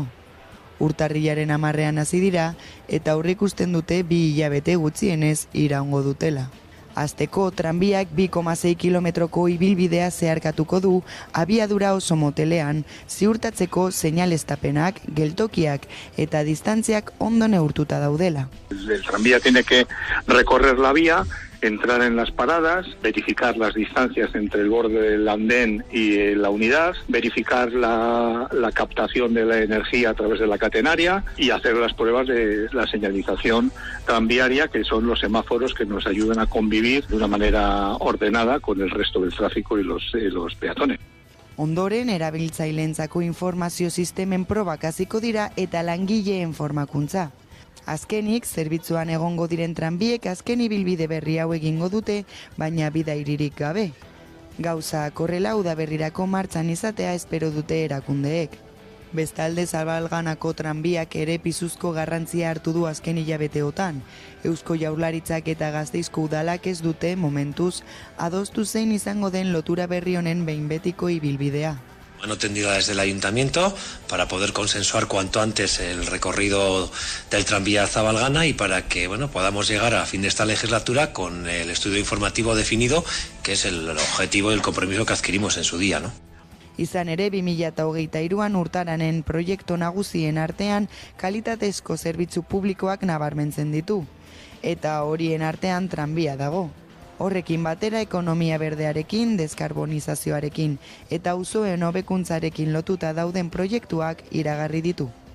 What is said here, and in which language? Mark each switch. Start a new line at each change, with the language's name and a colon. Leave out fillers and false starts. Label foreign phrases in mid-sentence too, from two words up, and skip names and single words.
Basque: Urtarrilaren 10ean hasi dira eta aurreikusten dute 2 hilabete gutxienez iraungo dutela. Hasteko tranbiak 2,6 kilometroko ibilbidea zeharkatuko du abiadura oso motelean, ziurtatzeko seinaleztapenak, geltokiak eta distantziak ondo neurtuta daudela.
Spanish: El tranvía tiene que recorrer la vía, entrar en las paradas, verificar las distancias entre el borde del andén y la unidad, verificar la captación de la energía a través de la catenaria y hacer las pruebas de la señalización tranviaria, que son los semáforos que nos ayudan a convivir de una manera ordenada con el resto del tráfico y los peatones.
Basque: Ondoren, erabiltzaileentzako informazio sistemen probak hasiko dira eta langileen formakuntza. Azkenik, zerbitzuan egongo diren tranbiek azken ibilbide berri hau egingo dute, baina bidairirik gabe. Gauzak horrela udaberrirako martxan izatea espero dute erakundeek. Bestalde Zabalganako tranbiak ere pisuzko garrantzia hartu du azken hilabeteotan. Eusko Jaurlaritzak eta Gasteizko udalak ez dute momentuz adostu zein izango den lotura berri honen behin betiko ibilbidea.
Spanish: Mano tendida desde el ayuntamiento para poder consensuar cuanto antes el recorrido del tranvía Zabalgana y para que podamos llegar a fin de esta legislatura con el estudio informativo definido, que es el objetivo y el compromiso que adquirimos en su día, ¿no?
Basque: Izan ere 2023an urtaranen proiektu nagusien artean kalitatezko zerbitzu publikoak nabarmentzen ditu. Eta horien artean tranbia dago. Horrekin batera ekonomia berdearekin, deskarbonizazioarekin eta auzoen hobekuntzarekin lotuta dauden proiektuak iragarri ditu.